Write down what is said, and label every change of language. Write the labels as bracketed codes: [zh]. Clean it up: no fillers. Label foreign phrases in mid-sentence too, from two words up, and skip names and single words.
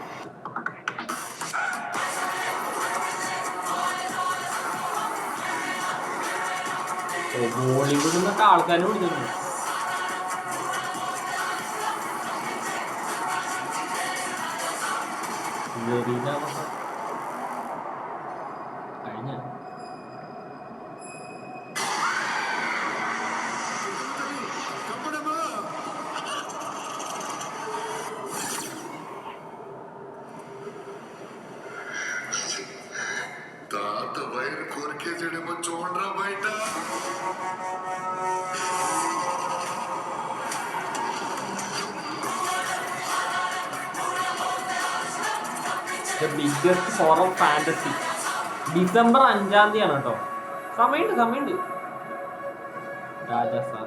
[ml] ബോളിവുഡിൽ നിന്നൊക്കെ ആൾക്കാരെ വിളിച്ചിട്ടുണ്ട്. കഴിഞ്ഞ [te] తాత వైర్ కొరికేసేడేమో చూడరా బయట. [en] biggest horror fantasy [ml] ഡിസംബർ 5-ാം തീയതിയാണ് കേട്ടോ. സമയമുണ്ട്. രാജാസാബ്.